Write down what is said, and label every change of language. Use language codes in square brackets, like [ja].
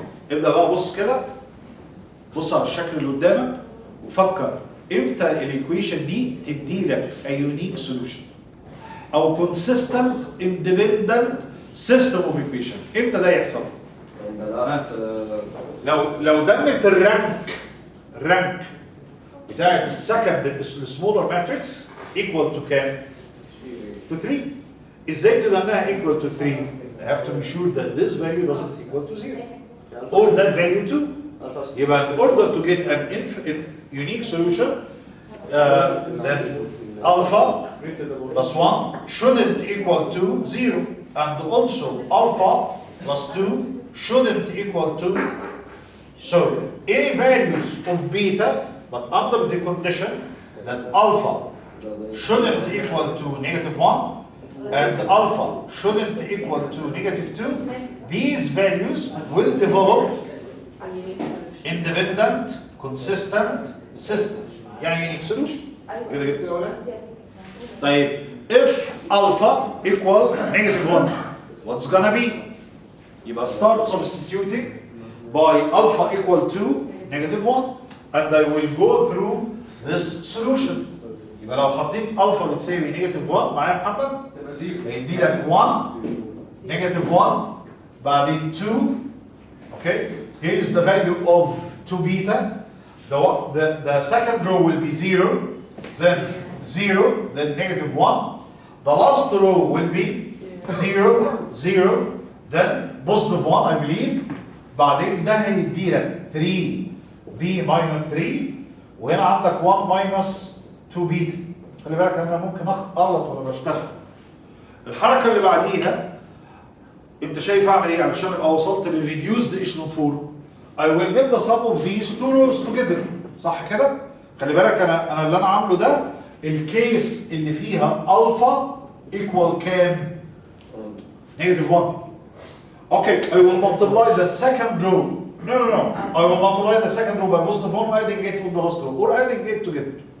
[ar] ابدأ بقى بص كده، بص على الشكل اللي قدامك وفكر امتى الايكويشن دي تدي لك [en] a unique solution [ar] او [en] consistent independent system of equation. [ar] امتى ده يحصل؟ [en] And the last [ar] لو دمت الرانك بتاعت السكند السمولر ماتريكس equal to كام؟ to 3. ازاي تدمناها [en] equal to 3؟ I have to be sure that this value doesn't equal to 0 or that value 2. يبقى in order to get an unique solution then alpha plus 1 shouldn't equal to 0 and also alpha plus 2 shouldn't equal to, so any values of beta but under the condition that alpha shouldn't equal to negative 1 and alpha shouldn't equal to negative 2, these values will develop A unique solution. independent consistent system يعني unique solution. [ar] كده جبت لي ولا؟ طيب [en] if alpha equal negative 1 what's gonna be؟ يبقى start substituting by alpha equal to negative 1 and I will go through this solution. [ar] يبقى لو حطيت alpha بتساوي negative 1 معايا يا محمد تبقى زيرو. هيدي لك 1 negative 1 بعدين 2. [en] Okay, here is the value of 2 beta. The second row will be 0, then 0, then negative 1. The last row will be 0, 0, then positive 1 I believe. [ar] بعدين ده هيدي لك 3b minus 3 وهنا عندك 1 minus 2 بيتا. خلي بالك انا ممكن اغلط وانا بشتغل. الحركه اللي بعديها انت شايف اعمل ايه علشان ابقى وصلت للريديوسد ايشلون فورم. [en] I will get the sum of these two rows together. [ar] صح كده؟ خلي بالك انا اللي انا عامله ده الكيس اللي فيها الفا equal كام؟ negative 1. [en] Okay, I will multiply the second row. No. I will multiply the second row by positive 1 adding it with the last row or adding it together.